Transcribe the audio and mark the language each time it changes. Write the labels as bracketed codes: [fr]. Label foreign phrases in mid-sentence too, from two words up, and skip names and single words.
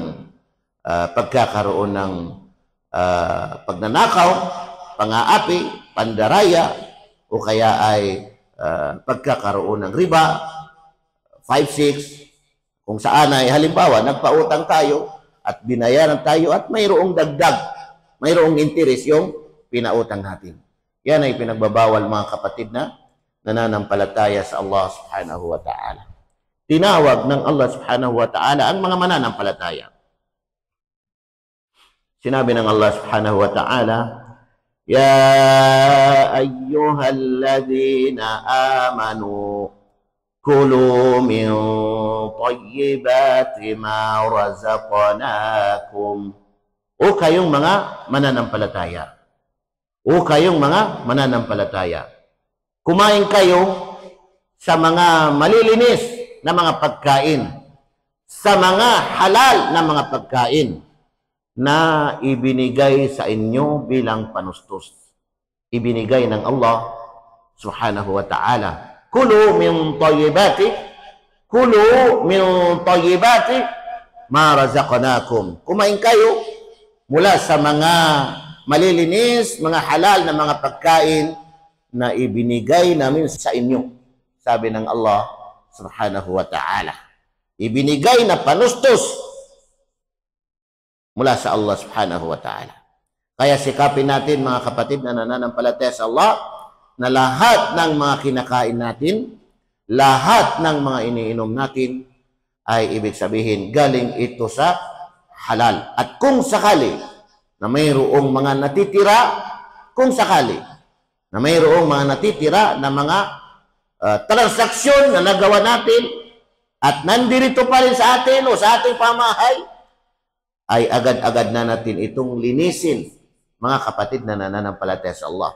[tl] ng pagnanakaw, pang-aapi, pandaraya, o kaya ay pagkakaroon ng riba, 5-6, kung saan ay halimbawa nagpautang tayo at binayaran tayo at mayroong dagdag, mayroong interes yung pinautang natin. Yan ay pinagbabawal, mga kapatid na nananampalataya sa Allah [ar] سبحانه وتعالى. [tl] Tinawag ng Allah [ar] سبحانه وتعالى [tl] ang mga mananampalataya. Sinabi ng Allah [ar] سبحانه وتعالى, يا أيها الذين آمنوا كلوا من طيبات ما رزقناكم. [tl] O kayong mga mananampalataya. O kayong mga mananampalataya. Kumain kayo sa mga malilinis na mga pagkain, sa mga halal na mga pagkain na ibinigay sa inyo bilang panustos. Ibinigay ng Allah [ar] سبحانه وتعالى. كلوا من طيبات ما رزقناكم. [tl] Kumain kayo mula sa mga malilinis, mga halal na mga pagkain na ibinigay namin sa inyo. Sabi ng Allah [ar] سبحانه وتعالى. [tl] Ibinigay na panustos mula sa Allah [ar] سبحانه وتعالى. [tl] Kaya sikapin natin mga kapatid na nananampalataya sa Allah na lahat ng mga kinakain natin, lahat ng mga iniinom natin ay ibig sabihin galing ito sa halal. At kung sakali na mayroong mga natitira, kung sakali na mayroong mga natitira na mga transaksyon na nagawa natin at nandirito pa rin sa atin o sa ating pamahay, ay agad-agad na natin itong linisin, mga kapatid na nananampalataya sa Allah.